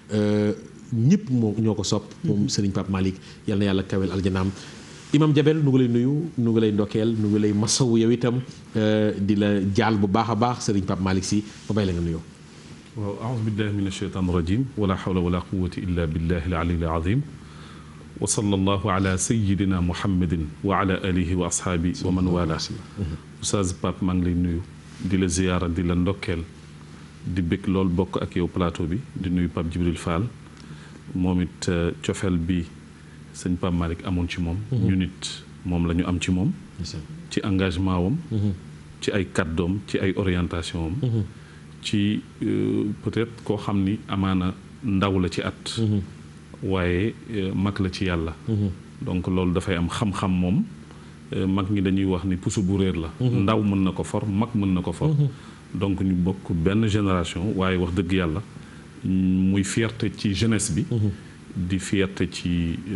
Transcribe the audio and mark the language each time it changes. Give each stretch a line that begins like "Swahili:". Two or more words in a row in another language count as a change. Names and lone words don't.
Wolof: ñëpp moo ñoo ko sopp moom Serigne Pape Malick yal na yàlla kawel aljanaam Imam Jabel nu ngi lay nuyu nu ngi lay ndokkeel nu ngi lay masawu yow itam di la jaal bu baax a baax Serigne Pape Malick Sy ba bay la nga nuyoo
Arabic: waaw أعوذ بالله من الشيطان الرجيم ولا حول ولا قوة إلا بالله العلي العظيم وصلى الله على سيدنا محمد وعلى آله وأصحابه ومن والى
Wolof: Oustaz Pape maa ngi lay nuyu di la ziyaara di la ndokkeel di bëgg lool bokk ak yow plateau bi di nuyu Pape Djibril Fall moom it cofeel bi sëñ Pape Malick amoon ci moom ñu nit moom la ñu am ci moom ci engagement wam ci ay kàddoom ci ay orientation am ci peut-être koo xam ni amaana ndaw la ci at waaye mag la ci yàlla donc loolu dafay am xam-xam moom mag ñi dañuy wax ni puso bu réer la ndaw mën na ko for mag mën na ko for donc ñu bokk benn génération waaye wax dëgg yàlla muy fierté ci jeunesse bi di fierté ci